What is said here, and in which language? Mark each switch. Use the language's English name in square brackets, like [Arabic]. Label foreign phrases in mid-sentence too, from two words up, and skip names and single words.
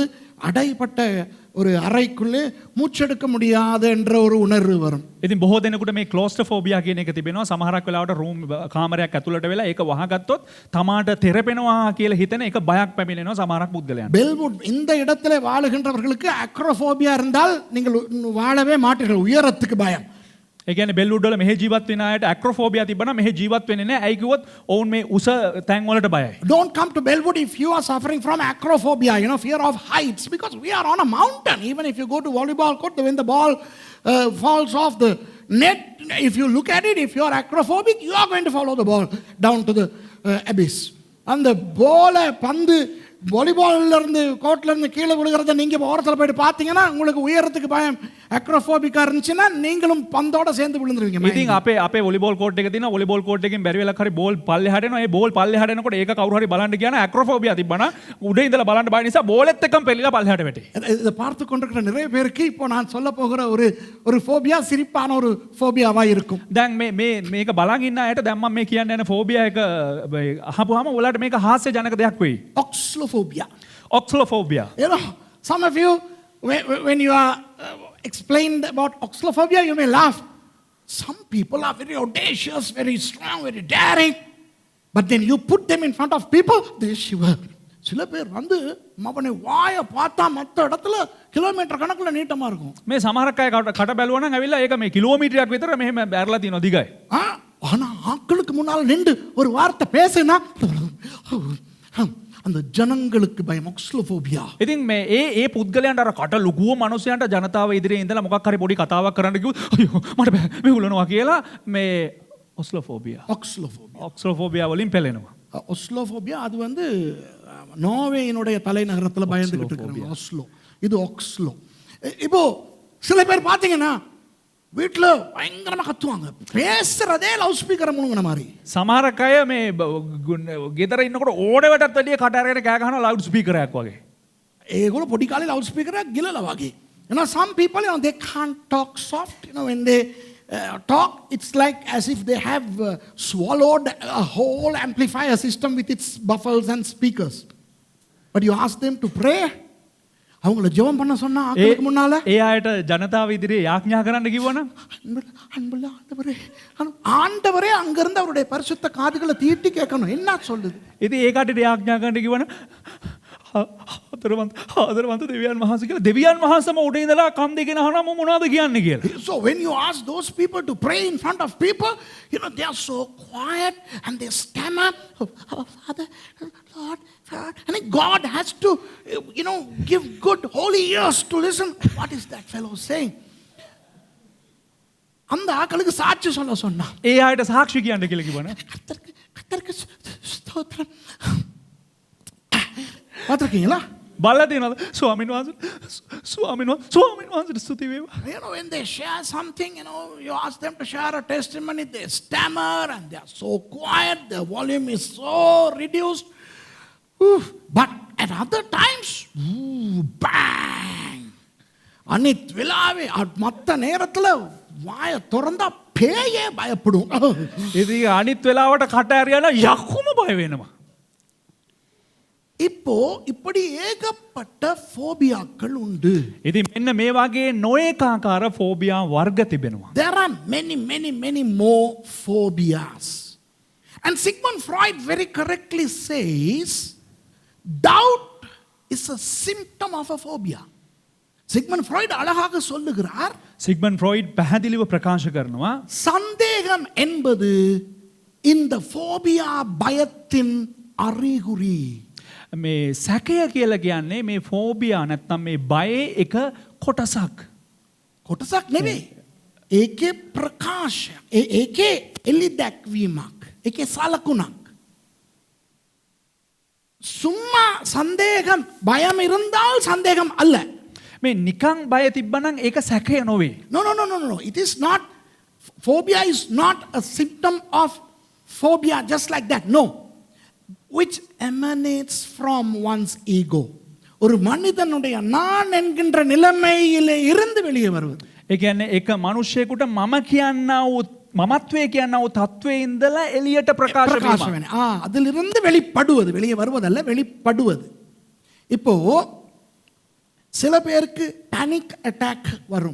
[Tamil] அடைப்பட்ட ஒரு அறைக்குள்ளே மூச்செடுக்க முடியாத என்ற ஒரு உணர்வு வரும். [Sinhala] ඉතින් බොහෝ දෙනෙකුට මේ ක්ලෝස්ට්‍රොෆෝබියා කියන එක තිබෙනවා. සමහරක් වෙලාවට රූම් කාමරයක් ඇතුළට වෙලා ඒක වහගත්තොත් තමාට තෙරපෙනවා කියලා හිතෙන එක බයක් පැමිණෙනවා සමහරක් පුද්ගලයන්ට. [Tamil] பெல்வுட் இந்த இடத்துல வாழுகின்றவர்களுக்கு அக்ரோஃபோபியா இருந்தால் நீங்கள் வாழவே மாட்டீர்கள். உயரத்துக்கு பயம். [Sinhala] ඒ කියන්නේ බෙල්වුඩ් වල මෙහෙ ජීවත් වෙන අයට ඇක්‍රොෆෝබියා තිබ්බනම් මෙහෙ ජීවත් වෙන්නේ නැහැ. ඇයි කිව්වොත් ඔවුන් මේ උස තැන් වලට බයයි. [English] Don't come to Bellwood if you are suffering from acrophobia, fear of heights, because we are on a mountain. Even if you go to volleyball court, when the ball falls off the net, if you look at it, if you are acrophobic, you are going to follow the ball down to the abyss. And the ball [Tamil] பந்து வாலிபால்ல இருந்து கோர்ட்ல இருந்து கீழே விழுகிறத நீங்க ஓரத்தில் போயிட்டு பார்த்தீங்கன்னா உங்களுக்கு உயரத்துக்கு பயம் அக்ரோஃபோபிக்கா இருந்துச்சுன்னா நீங்களும் பந்தோட சேர்ந்து விழுந்துருவீங்க. [Sinhala] ඉතින් අපේ [English] volleyball court [Sinhala] එක තියෙනවා. [English] volleyball court [Sinhala] එකෙන් බැරි වෙලක් හරි බෝල් පල්ලෙහාට එනවා. ඒ බෝල් පල්ලෙහාට එනකොට ඒක කවුරු හරි බලන්න කියන ඇක්‍රොෆෝබියා තිබ්බනම් උඩ ඉඳලා බලන්න බය නිසා බෝලෙත් එක්කම පෙරලිලා පල්ලෙහාට වැටේ. [Tamil] இதை பார்த்து கொண்டிருக்கிற நிறைய பேருக்கு இப்போ நான் சொல்ல போகிற ஒரு ஃபோபியா சிரிப்பான ஒரு ஃபோபியாவா இருக்கும். [Sinhala] දැන් මේක බලන් ඉන්න අයට දැන් මම මේ කියන්න යන ෆෝබියා එක අහපුවාම ඔයාලට මේක හාස්‍ය ජනක දෙයක් වෙයි. [English] Oxlophobia. Oxlophobia. Some of you, when you are explained about oxlophobia, you may laugh. Some people are very audacious, very strong, very daring. But then you put them in front of people, they shiver. [Tamil] சில பேர் வந்து மவனை வாயை பார்த்தா மற்ற இடத்துல கிலோமீட்டர் கணக்கில் நீட்டமா இருக்கும். [Sinhala] මේ සමහරක් අය කට බැලුවා නම් ඇවිල්ලා ඒක මේ කිලෝමීටරයක් විතර මෙහෙම බැරලා තියෙනවා දිගයි. [Tamil] ஆனா ஆட்களுக்கு முன்னால் நின்று ஒரு வார்த்தை பேசினா அந்த ஜனங்களுக்கு பயம். oxlophobia. [Sinhala] ඉතින් ඒ පුද්ගලයන්ට අර කට ලුකුව මිනිසයන්ට ජනතාව ඉදිරියේ ඉඳලා මොකක් හරි පොඩි කතාවක් කරන්න කිව්වොත් අයියෝ මට බෑ මේ උලනවා කියලා මේ ඔස්ලෝෆෝබියා. ඔක්ස්ලෝෆෝබියා වලින් පෙළෙනවා. [Tamil] ஒஸ்லோஃபோபியா அது வந்து நோர்வேயினுடைய தலைநகரத்தில் பயந்துகிட்டு இருக்காங்க. ஒஸ்லோ, இது ஒக்ஸ்லோ. இப்போ சில பேர் பார்த்தீங்கன்னா வீட்டில் பயங்கரமாக கத்துவாங்க, பேசுறதே [English] loud speaker [Tamil] முழுங்கின மாதிரி. [Sinhala] සමහරක් අය මේ ගෙදර ඉන්නකොට ඕඩවටත් වැඩිය කට අරගෙන කෑ ගහනවා [English] loud speaker [Sinhala] වගේ. ඒගොල්ලෝ පොඩි කාලේ [English] loud speaker [Sinhala] ගිලලා වගේ. [English] Some people, they can't talk soft. When they talk, it's like as if they have swallowed a whole amplifier system with its buffers and speakers. But you ask them to pray, [Tamil] அவங்கள ஜெபம் பண்ண சொன்னா ஆட்களுக்கு முன்னால [Sinhala] ඒ අයට ජනතාව ඉදිරියේ යාඥා කරන්න කිව්වනම් [Tamil] அன்புள்ள ஆண்டவரே அங்கிருந்து அவருடைய பரிசுத்த காதுகளை தீட்டி கேட்கணும் என்ன சொல்லுது. [Sinhala] ඉතින් ඒ කටට යාඥා කරන්න කිව්වනම් ආදරවන්ත දෙවියන් වහන්සේ කියලා දෙවියන් වහන්සේම උඩ ඉඳලා කම් දෙකන අහනම මොනවද කියන්නේ කියලා. [English] So when you ask those people to pray in front of people, they are so quiet and they stammer, oh, Father, Lord, and God has to give good holy ears to listen. What is that fellow saying? [Tamil] அந்த ஆட்களுக்கு சாட்சி சொல்ல சொன்னா [Sinhala] ඒ අයට සාක්ෂි කියන්න කියලා කිව්වනේ. [Tamil] கர்த்தருக்கு ஸ்தோத்திரம். பாத்திருக்கீங்களா? [Sinhala] බලලා තියෙනවද? ස්වාමීන් වහන්සේට ස්තුති වේවා. [English] When they share something, you ask them to share a testimony, they stammer and they are so quiet, their volume is so reduced. But at other times, bang! [Tamil] அனித் விழாவே மற்ற நேரத்தில் வாய திறந்தா பேயே பயப்படும். [Sinhala] இது අනිත් වෙලාවට කට ඇරියන යකුම බය වෙනවා. [Tamil] இப்போ இப்படி ஏகப்பட்ட ஃபோபியாக்கள் உண்டு. [Sinhala] ඉතින් මෙන්න මේ වගේ නොඒකාකාර ෆෝබියා වර්ග තිබෙනවා. [English] There are many more phobias. And Sigmund Freud very correctly says doubt is a symptom of a phobia. [Tamil] சிக்மண்ட் ஃப்ராய்ட் அழகாக சொல்லுகிறார், [Sinhala] සිග්මන්ඩ් ෆ්‍රොයිඩ් පැහැදිලිව ප්‍රකාශ කරනවා [Tamil] சந்தேகம் என்பது இந்த ஃபோபியா பயத்தின் அறிகுறி. [Sinhala] මේ සැකය කියලා කියන්නේ මේ ෆෝබියා නැත්නම් මේ බයේ එක කොටසක්. කොටසක් නෙවෙයි. ඒකේ ප්‍රකාශයක්. ඒකේ එලි දැක්වීමක්. ඒකේ සලකුණක්. [Tamil] சும்மா சந்தேகம் பயம் இருந்தால் சந்தேகம் அல்ல. [Sinhala] මේ නිකං බය තිබ්බනම් ඒක සැකය නොවේ. [English] No. It is not, phobia is not a symptom of phobia just like that. No. Which emanates from one's ego. [Tamil] ஒரு மனிதனுடைய நான் என்கின்ற நிலைமையிலே இருந்து வெளியே வருவது. [Sinhala] ඒ කියන්නේ එක මිනිස්සෙකුට මම කියන්නා වූ මමත්වයේ කියන්නා වූ තත්වයේ ඉඳලා එළියට ප්‍රකාශ වීම. [Tamil] அதிலிருந்து வெளிப்படுவது, வெளியே வருவதல்ல, வெளிப்படுவது. இப்போ சில பேருக்கு [English] panic attack [Tamil] வரும்.